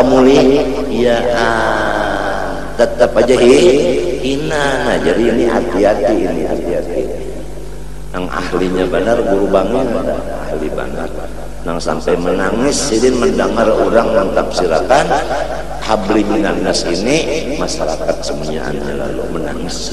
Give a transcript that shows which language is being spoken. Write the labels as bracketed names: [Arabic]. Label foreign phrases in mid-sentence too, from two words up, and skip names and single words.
[Banjar] Kemuli, ya tetap aja hina. Nah, jadi ini hati-hati, ini hati-hati. Yang ahlinya benar, guru bangun ahli benar. Yang sampai menangis sidin mendengar orang mentafsirkan [Arabic] حبل من الناس [Banjar] ini, masyarakat semuanya lalu menangis.